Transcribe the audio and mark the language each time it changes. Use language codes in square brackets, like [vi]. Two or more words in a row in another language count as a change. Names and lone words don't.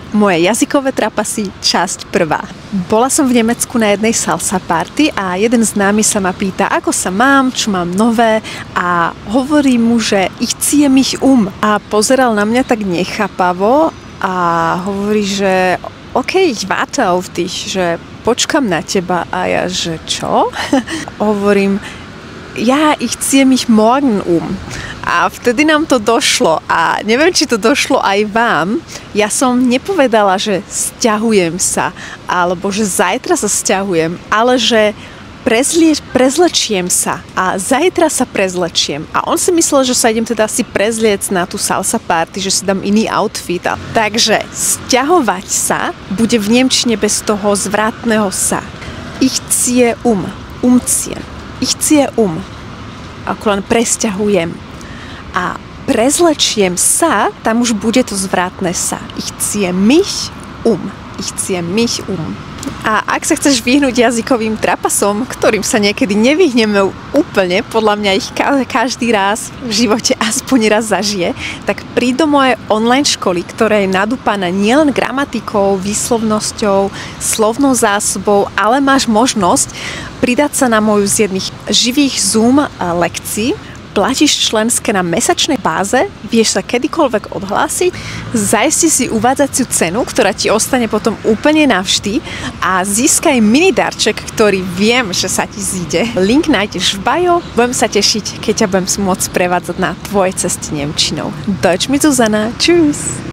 [sk] Moje jazykové trapasy, časť 1. Bola som v Nemecku na jednej salsa party a jeden známy sa ma pýta, ako sa mám, čo mám nové a hovorí mu, že [de] ich cie mich [sk] a pozeral na mňa tak nechápavo a hovorí, že OK, [de] ich warte auf dich, [sk] že počkam na teba a ja, že čo? Hovorím, ja, [de] ich ziehe mich morgen [sk] A vtedy nám to došlo a neviem, či to došlo aj vám. Ja som nepovedala, že sťahujem sa, alebo že zajtra sa sťahujem, ale že prezlečiem sa a zajtra sa prezlečiem. A on si myslel, že sa idem teda si prezliec na tú salsa party, že si dám iný outfit. Takže sťahovať sa bude v nemčine bez toho zvratného sa. [de] Ich ziehe umziehen. Ich ziehe [sk] ako len presťahujem. A prezlečiem sa, tam už bude to zvratné sa. [de] Ich ziehe mich Ich ziehe mich [sk] A ak sa chceš vyhnúť jazykovým trapasom, ktorým sa niekedy nevyhneme úplne, podľa mňa ich každý raz v živote aspoň raz zažije, tak príď do mojej online školy, ktorá je nadúpaná nielen gramatikou, výslovnosťou, slovnou zásobou, ale máš možnosť pridať sa na moju z jedných živých Zoom lekcií. Platíš členské na mesačnej báze, vieš sa kedykoľvek odhlásiť, zajisti si uvádzaciu cenu, ktorá ti ostane potom úplne navždy a získaj mini darček, ktorý viem, že sa ti zíde. Link nájdeš v bio, budem sa tešiť, keď ťa budem môcť prevádzať na tvojej ceste nemčinou. [de] Deutsch mit Zuzana, tschüss!